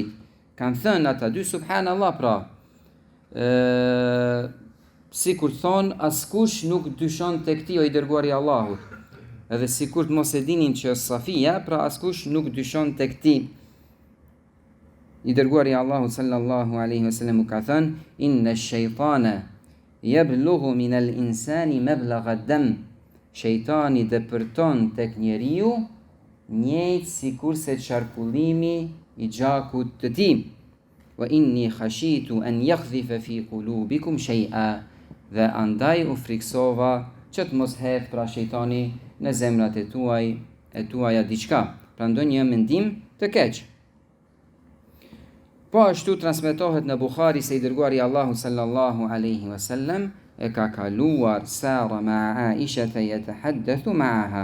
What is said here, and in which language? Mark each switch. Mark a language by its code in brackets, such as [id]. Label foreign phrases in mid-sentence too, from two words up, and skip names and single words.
[sq] Kanë thënë ata dy, subhanallah, pra si kur thonë askush nuk dyshon të këti o i dërguari Allahut, edhe si kur të mos e dinin që është Safia, pra askush nuk dyshon të këti. I dërguari Allahut [ar] صلى الله عليه وسلم [sq] ka thënë, [ar] إن الشيطان يبلغ من الإنسان مبلغ الدم. [sq] Shejtani dëpërton tek njeriu njëjtë sikur se qarkullimi i gjakut të tij. [ar] وإني خشيت أن يقذف في قلوبكم شيئا. [sq] Dhe andaj u friksova që të mos hedh pra shejtani në zemrat e tuaja diçka, pra ndonjë mendim të keq. Po ashtu transmetohet në Bukhari se i dërguari Allahu [ar] صلى الله عليه وسلم [sq] e ka kaluar Sara ma Aisha [ar] يتحدث معها.